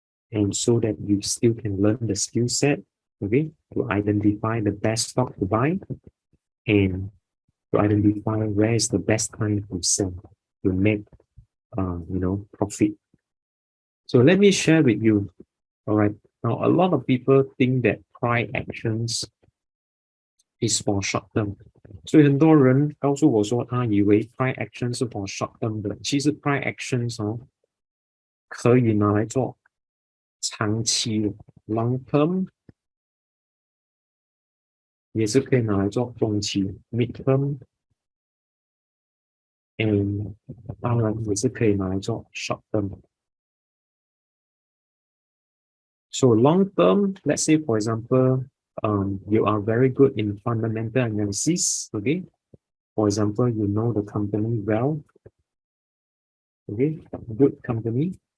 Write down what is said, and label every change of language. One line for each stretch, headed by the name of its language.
English: And so that you still can learn the skill set, okay, to identify the best stock to buy and to identify where is the best time to sell to make, profit. So let me share with you, all right. Now, a lot of people think that price actions is for short term.
Chinese: 所以很多人告诉我说，他以为 price action 是
English: for short term
Chinese: 的，其实 price actions 可以拿来做长期的 long term， 也是可以拿来做中期 mid term， 当然也是可以拿来做 short term。
English: So long term, let's say for example, you are very good in fundamental analysis, okay? For example, you know the company well, okay? Good company.